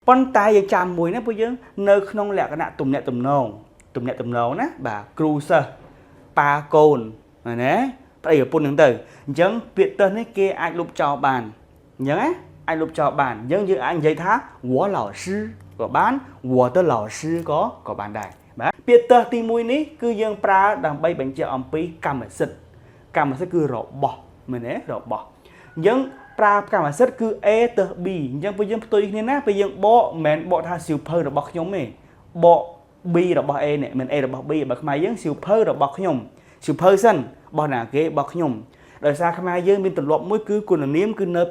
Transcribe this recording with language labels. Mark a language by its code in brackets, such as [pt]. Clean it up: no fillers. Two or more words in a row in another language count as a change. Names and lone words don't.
[km] ប៉ុន្តែយើងចាំមួយណាពួកយើងនៅក្នុងលក្ខណៈទំនាក់ទំនងណាបាទគ្រូសិស្សប៉ាកូនណាប្តីប្រពន្ធហ្នឹងទៅអញ្ចឹងពាក្យទើសនេះគេអាចលុបចោលបានអញ្ចឹងណាអាចលុបចោលបានអញ្ចឹងយើងអាចនិយាយថា [zh] 我老师 [km] ក៏បាន [zh] 我的老师 [km] ក៏បានដែរបាទពាក្យទើសទី1នេះគឺយើងប្រើដើម្បីបញ្ជាក់អំពីកម្មសិទ្ធិគឺរបស់មែនទេរបស់អញ្ចឹងប្រើ កម្មសិទ្ធិគឺ A ទៅ B អញ្ចឹងពួកយើងផ្ទុយគ្នាណាពេលយើងបកមិនមែនបកថាសៀវភៅរបស់ខ្ញុំទេបក B របស់ A នេះមិន A របស់ B បើខ្មែរយើងសៀវភៅរបស់ខ្ញុំសៀវភៅសិនរបស់ណាគេរបស់ខ្ញុំដោយសារខ្មែរយើងមានទម្លាប់មួយគឺគុណនាមគឺនៅពី